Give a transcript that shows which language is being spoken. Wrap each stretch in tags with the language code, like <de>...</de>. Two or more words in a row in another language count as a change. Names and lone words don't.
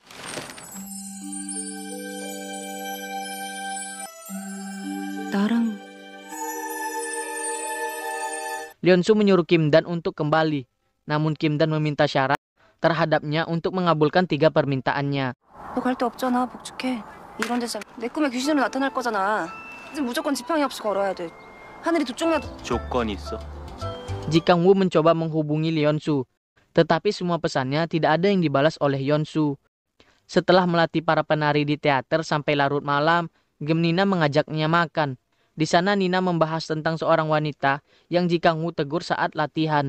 <ko>나랑</ko> <id>Leon-su menyuruh Kim Dan untuk kembali. Namun Kim Dan meminta syarat terhadapnya untuk mengabulkan 3 permintaannya.</id> <ko>너 갈 데 없잖아. 복죽해. 이런 데서 내 꿈에 귀신으로 나타날 거잖아. 이제 무조건 지팡이 없이 걸어야 돼. 하늘이 두 쪽 나도. 조건이 있어.</ko> <id>Ji Kang-woo mencoba menghubungi Leon-su, tetapi semua pesannya tidak ada yang dibalas oleh Yeon-su. Setelah melatih para penari di teater sampai larut malam, Nina mengajaknya makan. Di sana Nina membahas tentang seorang wanita yang Ji Kang-woo tegur saat latihan.</id>